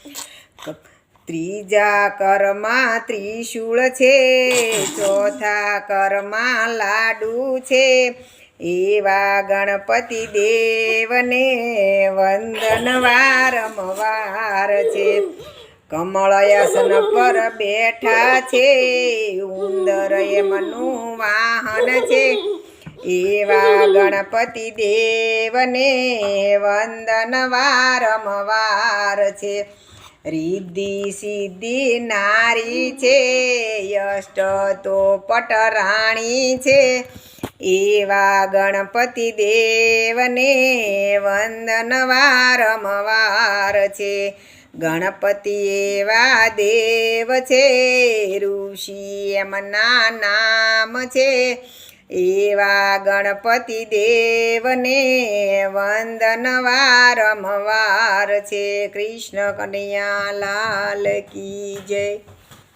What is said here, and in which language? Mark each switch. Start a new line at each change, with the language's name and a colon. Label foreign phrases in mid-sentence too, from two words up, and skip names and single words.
Gujarati: ત્રીજા કરમા ત્રિશૂલ છે, ચોથા કરમા લાડુ છે। એવા ગણપતિ દેવને વંદન વારંવાર છે। કમળાસન પર બેઠા છે, ઉંદર એમનું વાહન છે। એવા ગણપતિ દેવને વંદન વારંવાર છે। રિદ્ધિ સિદ્ધિ નારી છે, અષ્ટ તો પટરાણી છે। એવા ગણપતિ દેવને વંદન વારંવાર છે। ગણપતિ એવા દેવ છે, ઋષિ એમના નામ છે। એવા ગણપતિ દેવને વંદન વારંવાર છે।
Hindi: कृष्ण कन्हैया लाल की जय।